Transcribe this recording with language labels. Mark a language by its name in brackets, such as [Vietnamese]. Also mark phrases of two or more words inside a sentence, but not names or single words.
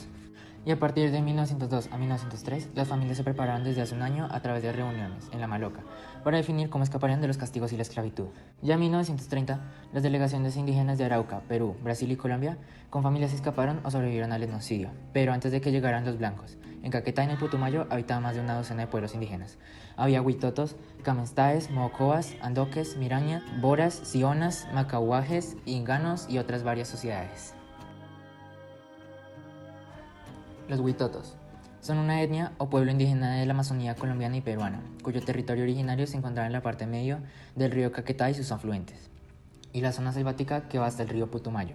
[Spanish] Y a partir de 1902 a 1903, las familias se prepararon desde hace un año a través de reuniones en La Maloca para definir cómo escaparían de los castigos y la esclavitud. Ya en 1930, las delegaciones indígenas de Arauca, Perú, Brasil y Colombia con familias escaparon o sobrevivieron al genocidio, pero antes de que llegaran los blancos. En Caquetá y en el Putumayo habitaban más de una docena de pueblos indígenas. Había huitotos, camenstaes, mocoas, andoques, mirañas, boras, sionas, macahuajes, inganos y otras varias sociedades. Los huitotos son una etnia o pueblo indígena de la Amazonía colombiana y peruana, cuyo territorio originario se encontraba en la parte medio del río Caquetá y sus afluentes, y la zona selvática que va hasta el río Putumayo.